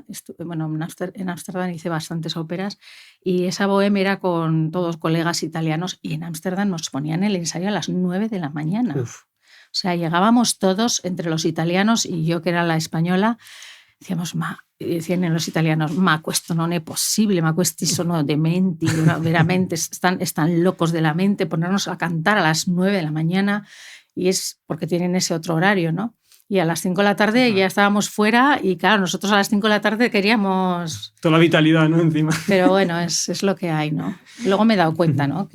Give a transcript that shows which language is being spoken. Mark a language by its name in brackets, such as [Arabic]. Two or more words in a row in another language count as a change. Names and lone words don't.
[Spanish] Bueno, en Ámsterdam hice bastantes óperas y esa Bohème era con todos colegas italianos y en Ámsterdam nos ponían el ensayo a las 9 de la mañana. Uf. O sea, llegábamos todos, entre los italianos y yo que era la española, decíamos, decían los italianos, [Italian] questo non è possibile, questi sono dementi, veramente [Spanish] están locos de la mente, ponernos a cantar a las 9 de la mañana, y es porque tienen ese otro horario, ¿no? Y a las 5 de la tarde ya estábamos fuera y claro, nosotros a las 5 de la tarde queríamos... Toda la vitalidad, ¿no? Encima. Pero bueno, es lo que hay, ¿no? Luego me he dado cuenta, ¿no?